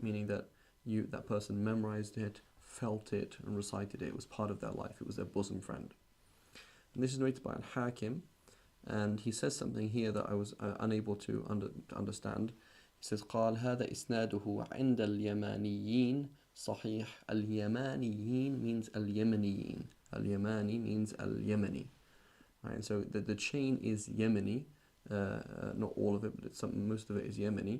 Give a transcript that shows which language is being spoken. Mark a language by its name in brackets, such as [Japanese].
[English] Meaning that that person memorized it, felt it, and recited it. It was part of their life. It was their bosom friend. And this is narrated by Al-Hakim, and he says something here that I was unable to understand. He says, [Arabic] قال هذا إسناده عند اليمانيين صحيح. [English] اليمانيين means al-Yamaniyin. Al-Yamani means al-Yamani. Right? And so the chain is Yemeni, not all of it, but most of it is Yemeni.